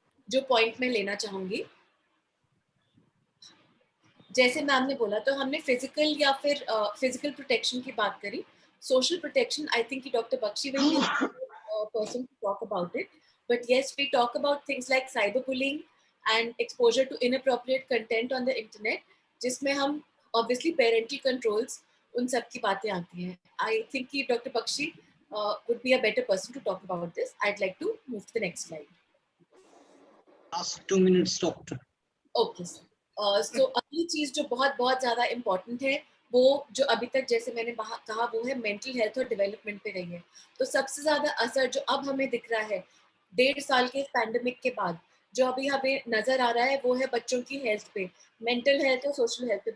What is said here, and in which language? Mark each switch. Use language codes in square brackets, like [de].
[hi] जो पॉइंट मैं लेना चाहूंगी, जैसे मैम ने बोला, तो हमने फिजिकल या फिर फिजिकल प्रोटेक्शन की बात करी. [en] Social protection, I think doctor Bakshi will be person to talk about it. But yes, we talk about things like cyberbullying and exposure to inappropriate content on the internet, [hi] जिसमें हम [en] obviously parental controls, [hi] उन सब की बातें आती हैं. [en] I think कि Dr. Bakshi would be a better person to talk about this. I'd like to move to the next slide. Last 2 minutes, doctor. Okay sir. [hi] सो अगली चीज जो बहुत बहुत ज्यादा इम्पोर्टेंट है, वो जो अभी तक जैसे मैंने कहा, वो है मेंटल हेल्थ और डेवलपमेंट पे रही है. तो सबसे ज्यादा असर जो अब हमें दिख रहा है 1.5 साल के पैंडेमिक के बाद, जो अभी हमें नजर आ रहा है, वो है बच्चों की हेल्थ पे, मेंटल हेल्थ और सोशल हेल्थ पे.